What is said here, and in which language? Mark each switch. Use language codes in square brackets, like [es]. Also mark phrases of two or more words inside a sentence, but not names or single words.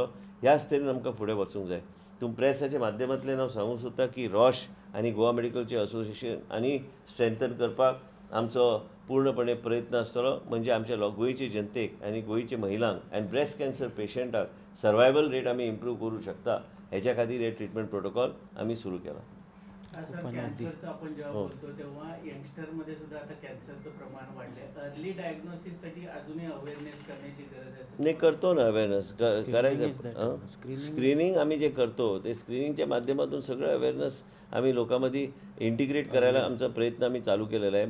[kok] ह्याच तरेन आमकां फुडें वचूंक जाय. प्रेसाच्या माध्यमांतल्यान हांव सांगूंक सोदतां की रॉश आनी गोवा मेडिकलचें असोसिएशन आनी स्ट्रेंथन करपाक आमचो पूर्णपणे प्रयत्न आसतलो. म्हणजे आमच्या गोंयचे जनतेक आनी गोंयचे महिलांक आनी [en] breast cancer [kok] पेशंटाक [en] survival rate [kok] आमी इम्प्रूव करूं शकता. हेच्या खातीर हे [en] treatment protocol [kok] आमी सुरू केला. [mr] कॅन्सरचं आपण जेव्हा बोलतो तेव्हा यंगस्टरमध्ये सुद्धा आता कॅन्सरचं प्रमाण वाढलंय. [en] early diagnosisसाठी [mr] अजूनही अवेअरनेस करण्याची गरज आहे. नाही, करतो ना अवेअरनेस करायचं. स्क्रीनिंग आम्ही जे करतो ते स्क्रीनिंगच्या माध्यमातून सगळं अवेअरनेस आम्ही लोकांमध्ये इंटिग्रेट करायला आमचा प्रयत्न आम्ही चालू केलेला आहे.